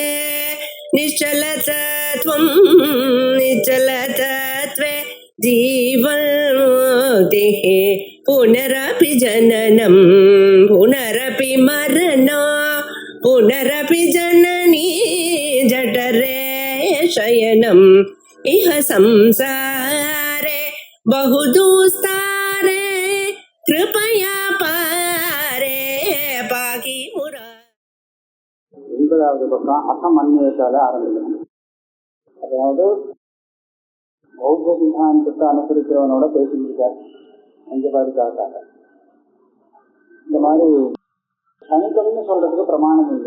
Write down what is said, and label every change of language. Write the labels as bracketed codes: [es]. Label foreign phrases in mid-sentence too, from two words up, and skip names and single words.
[sa] निश्चलतत्वं निश्चलतत्वे जीवन्मुक्तिः पुनरपि जननं पुनरपि मरणं पुनरपि जननी जठरे शयनम् इह संसारे बहुदुस्तारे कृपया पारे पाहि मुरा. [ta] 9வது பக்கம் அசமன்வயத்தால ஆரம்பிக்கணும். அதாவது பௌத்த சித்தாந்தத்தை அனுசரிக்கிறவனோட பேசியிருக்கார். அஞ்சு பாதுகாக்காக இந்த மாதிரி சனிக்கம்னு சொல்றதுக்கு பிரமாணம் இல்லை.